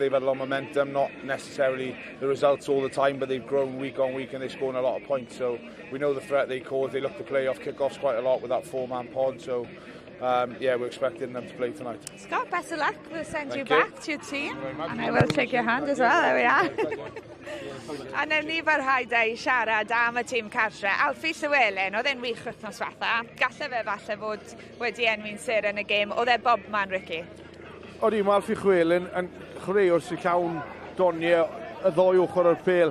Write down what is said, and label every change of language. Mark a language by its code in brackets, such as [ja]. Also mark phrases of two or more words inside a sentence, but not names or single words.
[en] They've had a lot of momentum, not necessarily the results all the time, but they've grown week on week and they're scoring a lot of points. So we know the threat they cause. They look to play off kick-offs quite a lot with that 4-man pod. So yeah, we're expecting them to play tonight. Scott, best of luck. We'll send you back to your team. And I will take your hand as well. There we are. [cy] A newn ni barhau i siarad am y tîm cartre. Alfie Llywelyn, oedd e'n wych wythnos fatha. Galle fe falle fod wedi enwi'n sir yn y gêm. Oedd e bob man, Ricky? Odi, mae Alfie Llywelyn yn chwaraewr sy'n llawn doniau y ddoi ochr o'r pêl.